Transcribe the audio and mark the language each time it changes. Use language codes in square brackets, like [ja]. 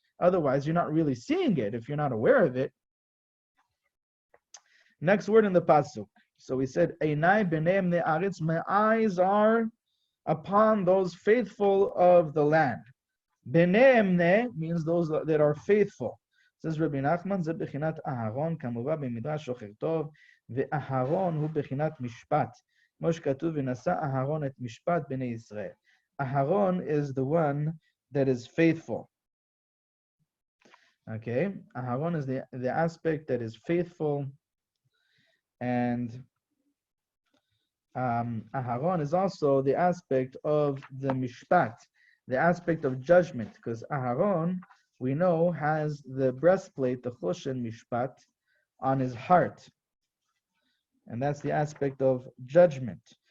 [en] Otherwise, you're not really seeing it if you're not aware of it. Next word in the pasuk. So we said, [he] Einai b'neim ne'aretz, [en] my eyes are upon those faithful of the land. B'neim ne means those that are faithful. [he] Says Rabbi Nachman, זה בחינת Aharon, כמובן במדרש שוחר טוב, ואהרון הוא בחינת משפט. כמו שכתוב, ונשא אהרון את משפט בני ישראל. [en] Aharon is the one that is faithful. Okay, Aharon is the aspect that is faithful, and Aharon is also the aspect of the mishpat, the aspect of judgment, because Aharon, we know, has the breastplate, the choshen mishpat, on his heart, and that's the aspect of judgment.